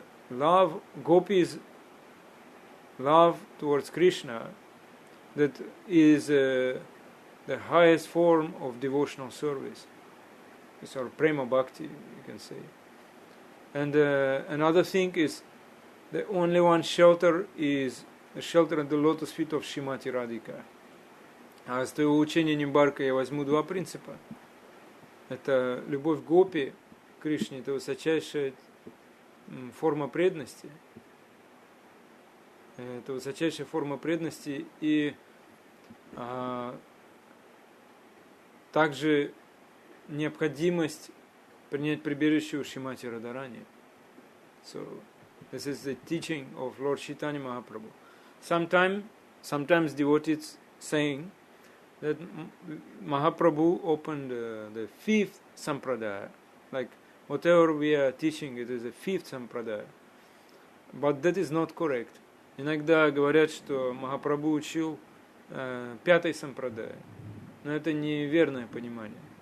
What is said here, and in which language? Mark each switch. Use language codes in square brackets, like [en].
[en] Love, gopis, love towards Krishna, that is the highest form of devotional service. It's our prema bhakti, you can say. And another thing is, the only one shelter is the shelter at the lotus feet of Shrimati Radhika. [ru] А с твоего учения Нимбарка я возьму 2 принципа. Это любовь гопи к Кришне, это высочайшая форма преданности. Это высочайшая форма преданности и также необходимость принять прибежище у Шримати Радharani. [en] So, this is the teaching of Lord Chaitanya Mahaprabhu. Sometimes devotees saying that Mahaprabhu opened the 5th sampradaya, like whatever we are teaching, it is the 5th sampradaya. But that is not correct. [ru] Иногда говорят, что Махапрабху учил 5-й сампрадая, но это неверное понимание.